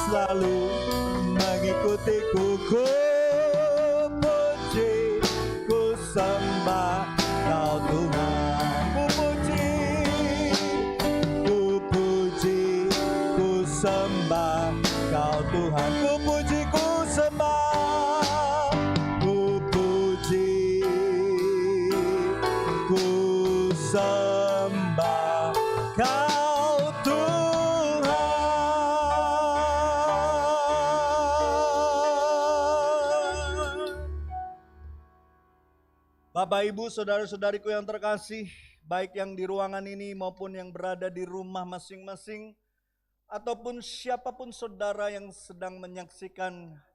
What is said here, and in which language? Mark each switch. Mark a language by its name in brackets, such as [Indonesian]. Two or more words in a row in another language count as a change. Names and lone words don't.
[Indonesian] selalu mengikutiku. Ku puji, ku sembah Kau Tuhan. Ku puji, ku puji, ku sembah Kau Tuhan. Ku puji, ku sembah, ku puji, ku sembah Kau Tuhan. Bapak, Ibu, saudara-saudariku yang terkasih, baik yang di ruangan ini maupun yang berada di rumah masing-masing, ataupun siapapun saudara yang sedang menyaksikan